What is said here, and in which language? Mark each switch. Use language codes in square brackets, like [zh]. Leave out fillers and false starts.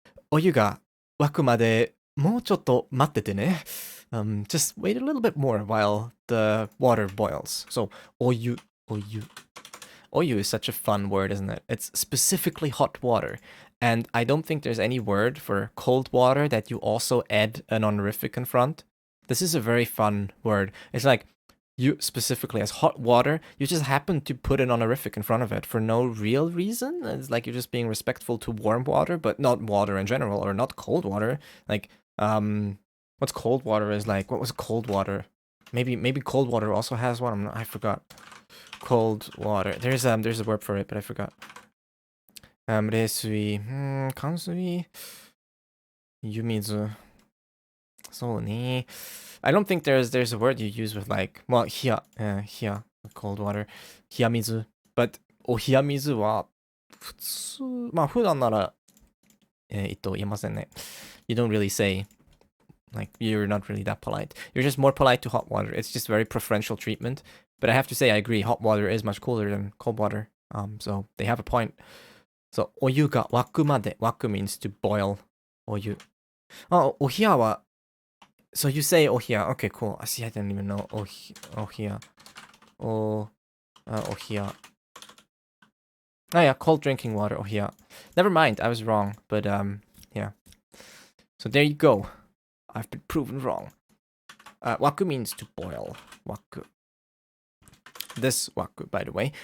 [ja] お湯が沸くまでもうちょっと待っててね. [en] Just wait a little bit more while the water boils. So, お湯. Oyu is such a fun word, isn't it? It's specifically hot water. And I don't think there's any word for cold water that you also add an honorific in front. This is a very fun word. It's like, you specifically as hot water, you just happen to put an honorific in front of it for no real reason. It's like you're just being respectful to warm water, but not water in general, or not cold water. Like, what's cold water is like, what was cold water? Maybe cold water also has one. I forgot. Cold water. There's a word for it, but I forgot. [ja] 冷水、寒水、湯水。そうね。 [en] I don't think there's a word you use with like, well, 冷や、cold water、冷や水。 [ja] But お冷や水は普通、まあ普段なら、言えませんね。 [en] You don't really say, like, you're not really that polite. You're just more polite to hot water. It's just very preferential treatment. But I have to say, I agree, hot water is much cooler than cold water. So they have a point. So, [ja] お湯が沸くまで。 [en] 沸く means to boil. [ja] お湯。 [en] お冷やは So you say お冷や. Okay, cool. See, I didn't even know お冷や. [ja] お冷や. [en] Oh yeah, cold drinking water. お冷や. Never mind, I was wrong. But yeah. So there you go. I've been proven wrong. Waku means to boil. Waku. This waku, by the way.